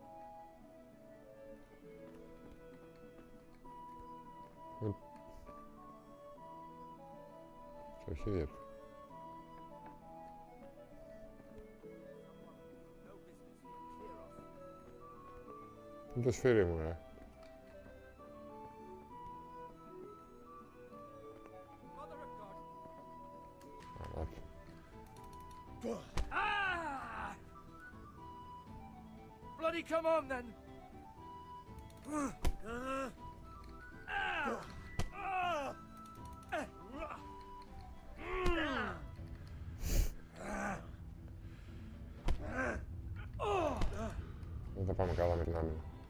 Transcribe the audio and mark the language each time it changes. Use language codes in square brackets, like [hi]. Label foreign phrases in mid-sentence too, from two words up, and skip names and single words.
[el] Στο χέρι του. Είναι το σφύρι μου, ρε. [en] Bloody come on then! [el] Δεν θα πάμε καλά με την άμυνα.